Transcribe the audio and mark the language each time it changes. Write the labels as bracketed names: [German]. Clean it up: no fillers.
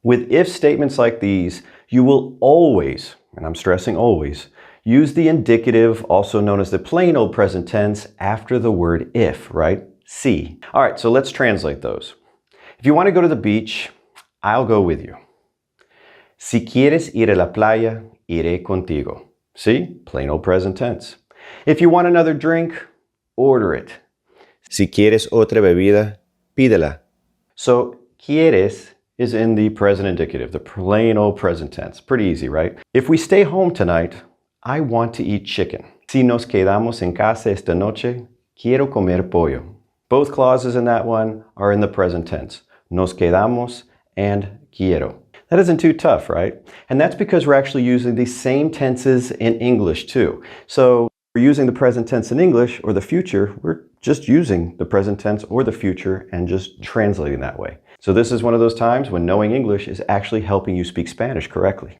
[English] With if statements like these, you will always, and I'm stressing always, use the indicative, also known as the plain old present tense, after the word if, right? Si. All right, so let's translate those. If you want to go to the beach, I'll go with you. [Spanish] Si quieres ir a la playa, iré contigo. [English] See? Plain old present tense. If you want another drink, order it. [Spanish] Si quieres otra bebida, pídela. [English] So, quieres is in the present indicative, the plain old present tense. Pretty easy, right? If we stay home tonight, I want to eat chicken. [Spanish] Si nos quedamos en casa esta noche, quiero comer pollo. [English] Both clauses in that one are in the present tense. Nos quedamos and quiero. That isn't too tough, right? And that's because we're actually using the same tenses in English too. So we're using the present tense in English or the future, we're just using the present tense or the future and just translating that way. So this is one of those times when knowing English is actually helping you speak Spanish correctly.